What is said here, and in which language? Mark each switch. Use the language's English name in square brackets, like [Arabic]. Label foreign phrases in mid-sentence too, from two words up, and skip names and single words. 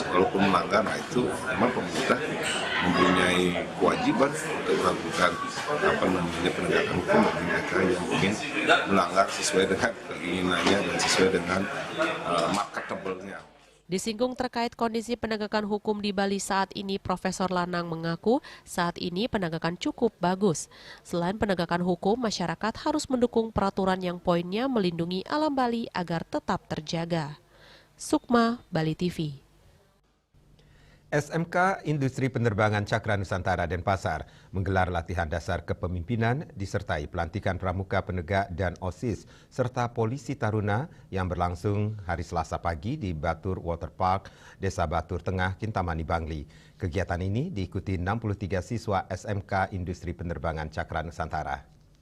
[Indonesian] Walaupun melanggar, nah itu memang pemerintah mempunyai kewajiban untuk melakukan penegakan hukum bagi mereka yang ingin melanggar sesuai dengan keinginannya dan sesuai dengan marketable-nya. Disinggung terkait kondisi penegakan hukum di Bali saat ini, Profesor Lanang mengaku saat ini penegakan cukup bagus. Selain penegakan hukum, masyarakat harus mendukung peraturan yang poinnya melindungi alam Bali agar tetap terjaga. Sukma, Bali TV. SMK Industri Penerbangan Cakra Nusantara Denpasar menggelar latihan dasar kepemimpinan disertai pelantikan pramuka penegak dan OSIS serta polisi taruna yang berlangsung hari Selasa pagi di Batur Water Park, Desa Batur Tengah, Kintamani, Bangli. Kegiatan ini diikuti 63 siswa SMK Industri Penerbangan Cakra Nusantara.